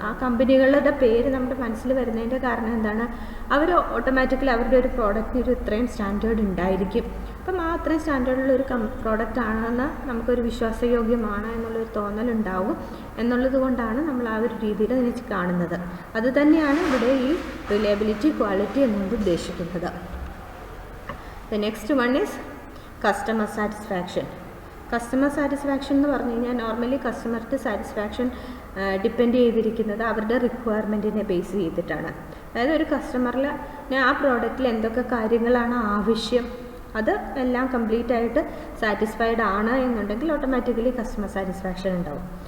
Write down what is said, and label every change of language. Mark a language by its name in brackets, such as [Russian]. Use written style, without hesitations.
[Malayalam] ആ കമ്പനികളുടെ പേര് നമ്മുടെ മനസ്സിൽ വരുന്നതിൻ്റെ കാരണം എന്താണ്? അവർ ഓട്ടോമാറ്റിക്കലി അവരുടെ ഒരു പ്രോഡക്റ്റിന് ഒരു ഇത്രയും സ്റ്റാൻഡേർഡ് ഉണ്ടായിരിക്കും. അപ്പം ആ അത്രയും സ്റ്റാൻഡേർഡുള്ള ഒരു പ്രോഡക്റ്റ് ആണെന്ന് നമുക്കൊരു വിശ്വാസയോഗ്യമാണ് എന്നുള്ളൊരു തോന്നലുണ്ടാവും. എന്നുള്ളത് കൊണ്ടാണ് നമ്മൾ ആ ഒരു രീതിയിൽ അതിനെ കാണുന്നത്. അതുതന്നെയാണ് ഇവിടെ ഈ റിലയബിലിറ്റി, ക്വാളിറ്റി എന്നുകൊണ്ട് ഉദ്ദേശിക്കുന്നത്. [English] The next one is customer satisfaction. [Malayalam] Customer satisfaction എന്ന് പറഞ്ഞു കഴിഞ്ഞാൽ നോർമലി കസ്റ്റമർക്ക് സാറ്റിസ്ഫാക്ഷൻ ഡിപ്പെൻഡ് ചെയ്തിരിക്കുന്നത് അവരുടെ റിക്വയർമെൻറ്റിനെ ബേസ് ചെയ്തിട്ടാണ്. അതായത് ഒരു കസ്റ്റമറിൽ ആ പ്രോഡക്റ്റിൽ എന്തൊക്കെ കാര്യങ്ങളാണ് ആവശ്യം, അത് എല്ലാം കംപ്ലീറ്റ് ആയിട്ട് സാറ്റിസ്ഫൈഡ് ആണ് എന്നുണ്ടെങ്കിൽ ഓട്ടോമാറ്റിക്കലി കസ്റ്റമർ സാറ്റിസ്ഫാക്ഷൻ ഉണ്ടാവും.